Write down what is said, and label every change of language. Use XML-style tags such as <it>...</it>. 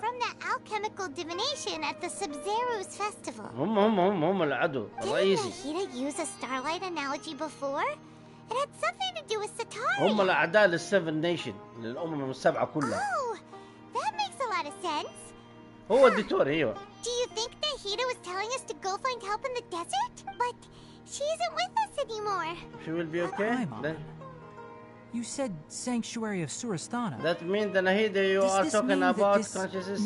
<en>from the alchemical divination at the Sub-Zero's festival.</en> <ar>هم العدو الرئيسي.</ar> <en>Didn't Nahida use a starlight analogy before? It had something to do with Satari.</en> <ar>هم الأعداء للسيفن نيشن، للأمم السبعة كلها.</ar> <en>Oh, that makes a lot of sense.</en> <ar>هو الدكتور ايوه.</ar> <en>Do you think Nahida was telling us to go find help in the desert? But she isn't with us anymore. She will be okay. You said Sanctuary of Surasthana. That means the Nahida you are talking about consciousness?</en>